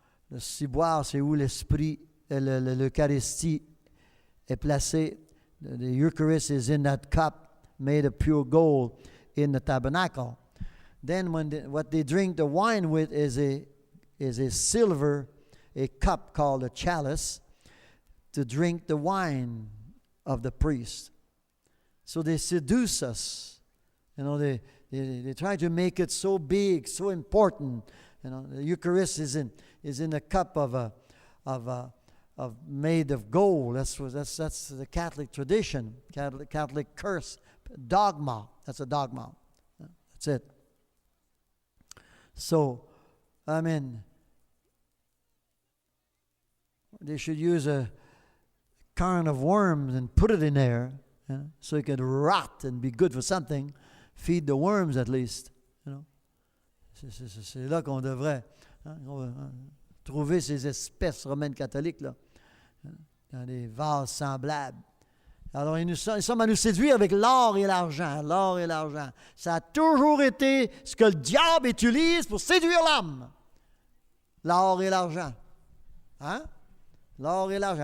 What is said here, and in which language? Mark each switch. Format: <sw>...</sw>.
<fr>Le ciboire, c'est où l'esprit, l'Eucharistie est placé.</fr> <en>The Eucharist is in that cup made of pure gold in the tabernacle. Then what they drink the wine with is a silver, a cup called a chalice, to drink the wine of the priest. So they seduce us. They try to make it so big, so important. The Eucharist is in a cup of made of gold. That's the Catholic tradition, Catholic curse, dogma. That's a dogma. That's it. So, they should use a carn of worms and put it in there, so it could rot and be good for something. Feed the worms at least.</en> <fr>C'est là qu'on devrait trouver ces espèces romaines catholiques là, dans des vases semblables. Alors, ils sont à nous séduire avec l'or et l'argent. L'or et l'argent. Ça a toujours été ce que le diable utilise pour séduire l'homme. L'or et l'argent. L'or et l'argent.</fr>